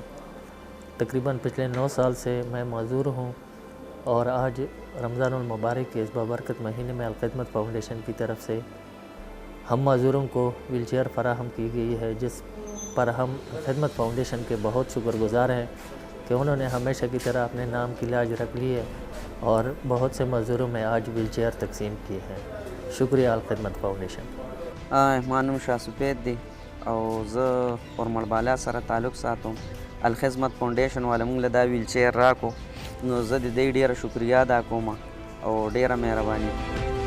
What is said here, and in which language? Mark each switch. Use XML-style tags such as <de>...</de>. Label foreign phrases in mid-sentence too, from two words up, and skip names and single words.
<ur>تقریباً پچھلے 9 سال سے میں معذور ہوں اور آج رمضان المبارک کے اس بابرکت مہینے میں الخدمت فاؤنڈیشن کی طرف سے ہم معذوروں کو ویل چیئر فراہم کی گئی ہے، جس پر ہم خدمت فاؤنڈیشن کے بہت شکر گزار ہیں کہ انہوں نے ہمیشہ کی طرح اپنے نام کی لاج رکھ لی ہے اور بہت سے معذوروں میں آج ویل چیئر تقسیم کیے ہیں. شکریہ الخدمت فاؤنڈیشن.</ur> <ps>ما نوم شاه سفید دی او زه ورمړ بالا سره تعلق ساتم. الخدمت فاونډیشن والا موږ له دا ویل چیر راکو، نو زه د دې ډیره شکریا ادا کوم او ډیره مهرباني.</ps>